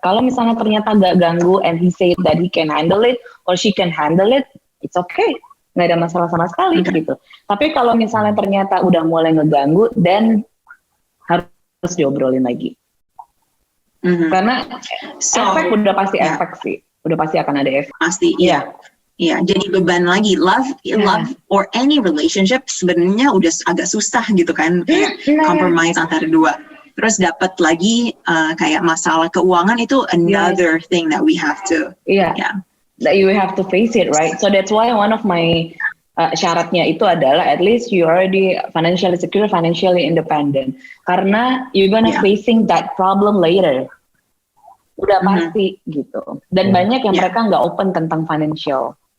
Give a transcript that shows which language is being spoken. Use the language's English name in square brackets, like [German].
[Indonesian] Kalau misalnya ternyata nggak ganggu [English] and he said that he can handle it or she can handle it, it's okay. [Indonesian] Nggak ada masalah sama sekali gitu. Tapi kalau misalnya ternyata udah mulai ngeganggu, then harus diobrolin lagi. Karena efek udah pasti efek sih. Udah pasti akan ada efek. Pasti, iya. Iya, jadi beban lagi. [English] Love or any relationship [Indonesian] sebenarnya udah agak susah gitu kan, kayak compromise antara dua. Terus dapat lagi kayak masalah keuangan itu [English] another thing that we have to. That you have to face it, right? So that's why one of my [Indonesian] syaratnya itu adalah [English] at least you already financially secure, financially independent. [Indonesian] Karena [English] you're gonna facing that problem later. [Indonesian] Udah pasti gitu. Dan banyak yang mereka nggak open tentang financial.